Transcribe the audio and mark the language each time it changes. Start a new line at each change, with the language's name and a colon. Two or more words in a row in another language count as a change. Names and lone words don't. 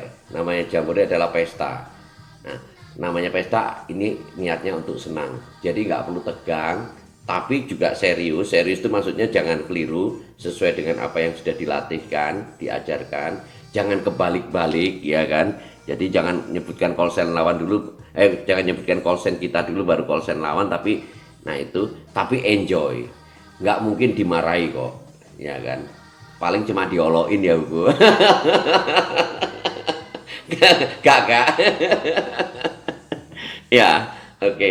Indonesian: Namanya Jamboree adalah pesta. Nah, namanya pesta ini niatnya untuk senang. Jadi nggak perlu tegang, tapi juga serius. Serius itu maksudnya jangan keliru, sesuai dengan apa yang sudah dilatihkan, diajarkan. Jangan kebalik-balik, ya kan? Jadi jangan nyebutkan
English: call sign
Indonesian: lawan dulu, jangan nyebutkan
English: call sign
Indonesian: kita dulu baru
English: call sign
Indonesian: lawan, tapi nah itu, tapi enjoy. Nggak mungkin dimarahi kok, ya kan? Paling cuma diolokin ya Bu. Gak. Ya, oke.